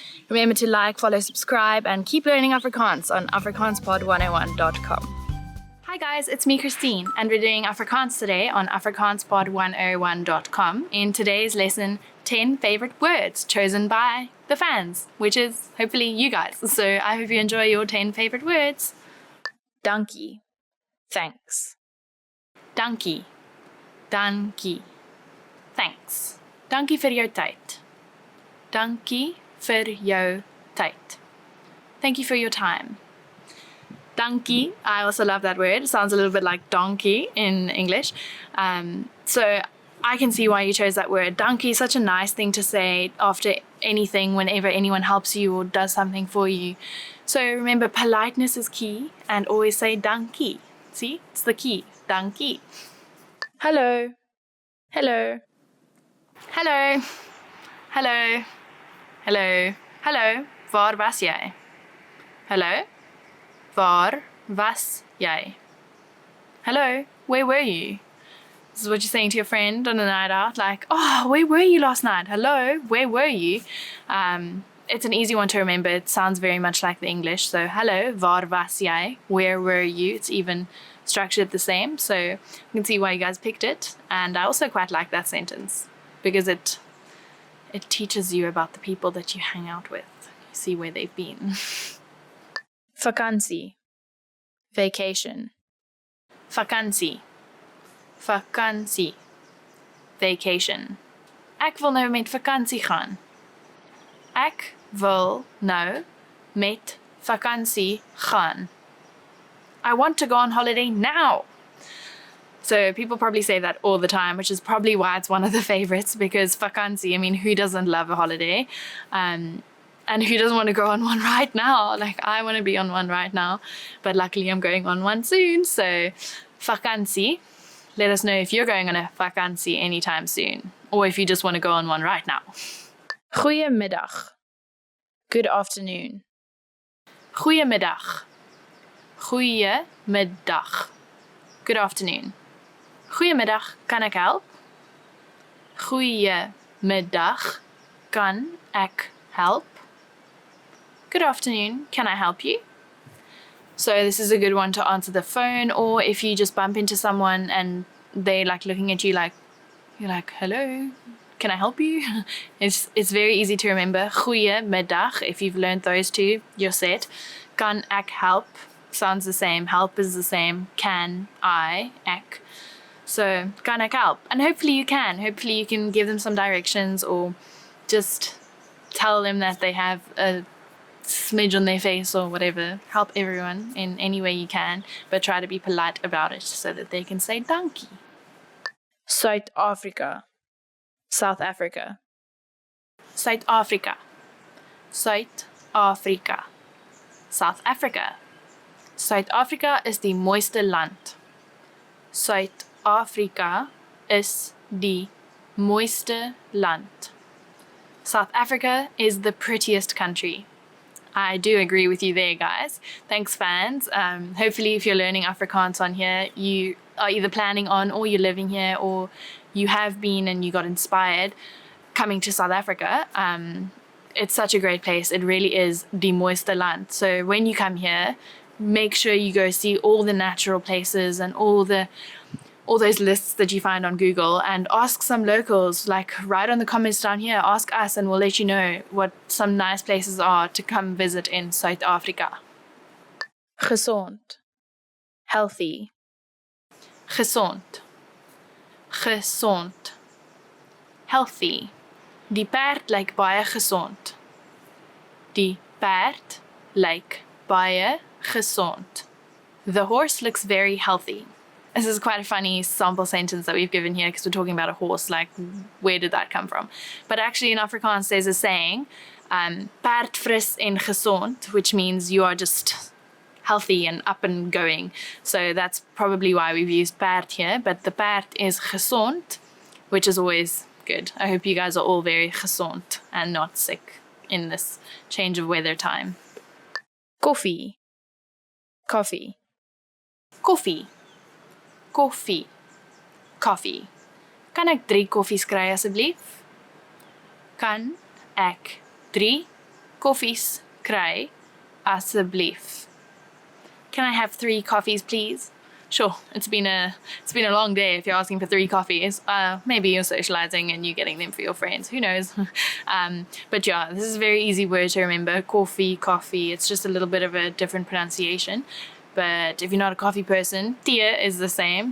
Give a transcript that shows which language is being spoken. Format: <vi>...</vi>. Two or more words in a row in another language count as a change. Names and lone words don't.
<en>Remember to like, follow, subscribe, and keep learning Afrikaans on afrikaanspod101.com. Hi guys, it's me Christine and we're doing Afrikaans today on afrikaanspod101.com. In today's lesson, 10 favorite words chosen by the fans, which is hopefully you guys. So I hope you enjoy your 10 favorite words.</en> <af>Dankie, thanks. Dankie, dankie, thanks. Dankie vir jou tyd. Dankie vir jou tyd.</af> <en>Thank you for your time. Dankie, I also love that word. It sounds a little bit like donkey in English. So I can see why you chose that word. Dankie is such a nice thing to say after anything, whenever anyone helps you or does something for you. So remember, politeness is key and always say dankie. See, it's the key. Dankie. Hello. Hello. Hello. Hello. Hello. Hello.</en> <af>Waar was jy? Hello. Waar was jy?</af> <en>Hello, where were you? This is what you're saying to your friend on a night out, like, oh, where were you last night? Hello, where were you? It's an easy one to remember. It sounds very much like the English. So, hello,</en> <af>waar was jy?</af> <en>Where were you? It's even structured the same. So you can see why you guys picked it. And I also quite like that sentence because it teaches you about the people that you hang out with. You see where they've been.</en> <af>Vakansie, vacation. Vakansie, vakansie, vacation. Ek wil nou met vakansie gaan. Ek wil nou met vakansie gaan.</af> <en>I want to go on holiday now. So people probably say that all the time, which is probably why it's one of the favorites, because vakansie, I mean, who doesn't love a holiday? And who doesn't want to go on one right now? Like, I want to be on one right now, but luckily I'm going on one soon. So, vakansie. Let us know if you're going on a vakansie anytime soon, or if you just want to go on one right now. Goeiemiddag. Good afternoon.</en> <af>Goeiemiddag. Goeiemiddag.</af> <en>Good afternoon.</en> <af>Goeiemiddag, kan ek help? Goeiemiddag, kan ek help?</af> <en>Good afternoon, can I help you? So this is a good one to answer the phone, or if you just bump into someone and they like looking at you like, you're like, hello, can I help you? It's very easy to remember. Goeiemiddag, if you've learned those two, you're set.</en> <af>Kan ek help?</af> <en>Sounds the same. Help is the same. Can I,</en> <af>ek. So, kan ek help?</af> <en>And hopefully you can. Hopefully you can give them some directions or just tell them that they have a smidge on their face or whatever. Help everyone in any way you can, but try to be polite about it so that they can say dankie. South Africa. South Africa. South Africa. South Africa.</en> <af>South Africa. South Africa is die mooiste land. South Africa is die mooiste land.</af> <en>South Africa is the prettiest country. I do agree with you there, guys. Thanks, fans. Hopefully, if you're learning Afrikaans on here, you are either planning on or you're living here or you have been and you got inspired coming to South Africa. It's such a great place. It really is</en> <af>die mooiste land.</af> <en>So when you come here, make sure you go see all the natural places and all those lists that you find on Google, and ask some locals, like write on the comments down here, ask us and we'll let you know what some nice places are to come visit in South Africa.</en> <af>Gesond. Healthy. Gesond. Gesond.</af> <en>Healthy.</en> <af>Die perd lyk baie gesond. Die perd lyk baie gesond.</af> <en>The horse looks very healthy. This is quite a funny sample sentence that we've given here because we're talking about a horse, like where did that come from? But actually in Afrikaans there's a saying,</en> <af>perd fris en gesond,</af> <en>which means you are just healthy and up and going. So that's probably why we've used perd here, but the perd is gesond, which is always good. I hope you guys are all very gesond and not sick in this change of weather time.</en> <af>Koffie. Coffee. Koffie. Koffie.</af> <en>Coffee.</en> <af>Kan ek 3 koffies kry asseblief? Kan ek 3 koffies kry asseblief?</af> <en>Can I have 3 coffees, please? sure, it's been a long day if you're asking for 3 coffees. Maybe you're socializing and you're getting them for your friends. Who knows? But yeah, this is a very easy word to remember. Coffee. It's just a little bit of a different pronunciation. But if you're not a coffee person, tea is the same.</en>